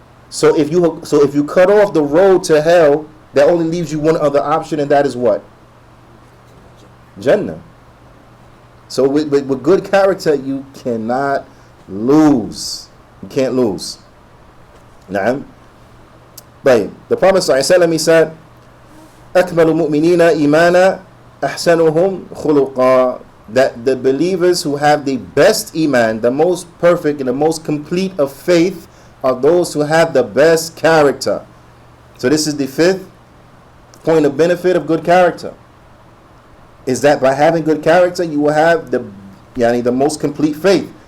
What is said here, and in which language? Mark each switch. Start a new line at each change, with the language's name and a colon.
English: So if you cut off the road to hell, that only leaves you one other option, and that is what? Jannah. So with good character, you cannot lose. You can't lose. Naam. But the Prophet ﷺ, he said,
Arabic: أكمل المؤمنين إيمانا أحسنهم خلقا.
English: That the believers who have the best iman, the most perfect and the most complete of faith, are those who have the best character. So this is the fifth point of benefit of good character. Is that by having good character, you will have the most complete faith.